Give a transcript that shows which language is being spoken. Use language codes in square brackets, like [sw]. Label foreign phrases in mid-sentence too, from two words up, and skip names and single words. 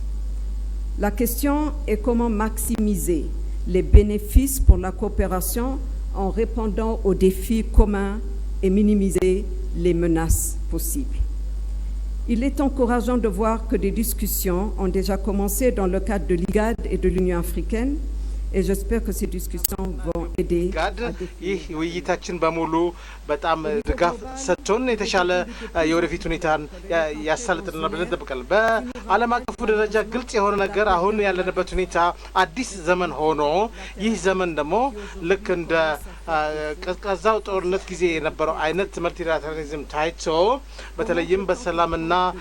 [fr] La question est comment maximiser les bénéfices pour la coopération en répondant aux défis communs et minimiser les menaces possibles. Il est encourageant de voir que des discussions ont déjà commencé dans le cadre de l'IGAD et de l'Union africaine, et j'espère que ces discussions vont aider [am] ይህ ውይይታችን በሙሉ በጣም ድጋፍ ሰጥቶን የተሻለ የወደፊት ሁኔታን ያሳልጥልናል ብለን እንጠብቃለን። በዓለም አቀፉ ደረጃ ግልጽ የሆነ ነገር አሁን ያለንበት ሁኔታ አዲስ ዘመን ሆኖ ይህ ዘመን ደግሞ ልክ እንደ ቀዝቃዛው ጦርነት ጊዜ የነበረው አይነት መልቲላተራሊዝም ታይቶ በተለይም በሰላምና